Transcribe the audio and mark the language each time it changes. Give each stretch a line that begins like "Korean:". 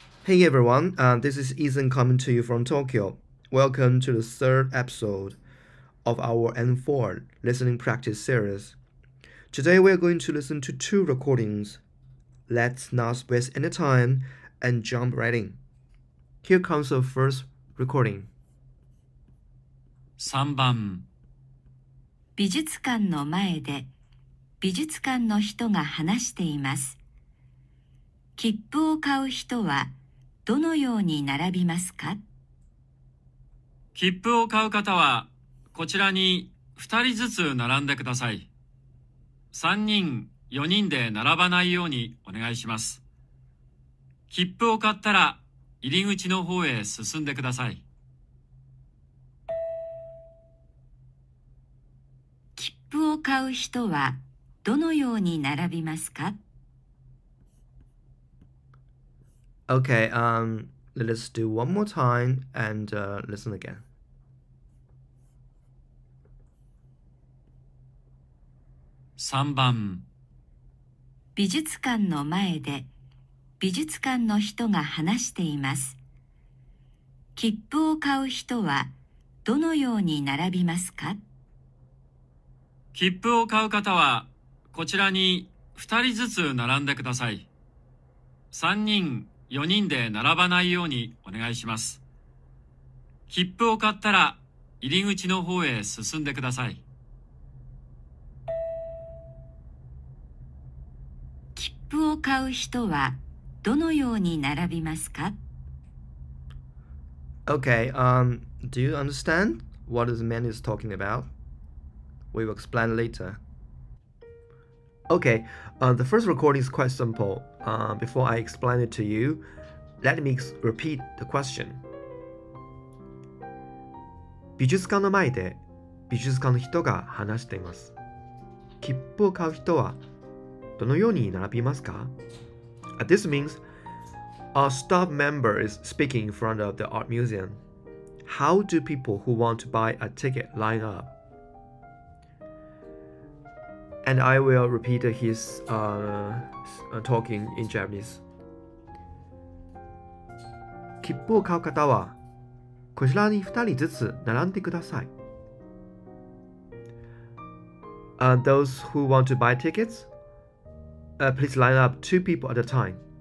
English: Hey everyone, this is Ethan coming to you from Tokyo. Welcome to the third episode of our N4 listening practice series. Today we are going to listen to two recordings. Let's not waste any time and jump right in. Here comes the first recording.
Japanese: 3番美術館の前で美術館の人が話しています。切符を買う人はどのように並びますか？切符を買う方はこちらに2人ずつ並んでください。 3人、4人で並ばないようにお願いします。切符を買ったら入り口の方へ進んでください。切符を買う人はどのように並びますか？
English: Okay, let's do one more time and listen again.
Japanese: 3番美術館の前で美術館の人が話しています。切符を買う人はどのように並びますか？切符を買う方はこちらに2人ずつ並んでください。 3人、4人で並ばないようにお願いします。切符を買ったら入り口の方へ進んでください。切符を買う人はどのように並びますか？
English: Okay, do you understand what this man is talking about? We will explain later. Okay, the first recording is quite simple. Before I explain it to you, let me repeat the question.
Japanese: 美術館の前で美術館の人が話しています。切符を買う人はどのように並びますか？
English: This means a staff member is speaking in front of the art museum. How do people who want to buy a ticket line up? And I will repeat his talking in Japanese.
Japanese: 切符を買う方はこちらに2人ずつ並んでください。
English: Those who want to buy tickets, please line up 2 people at a time.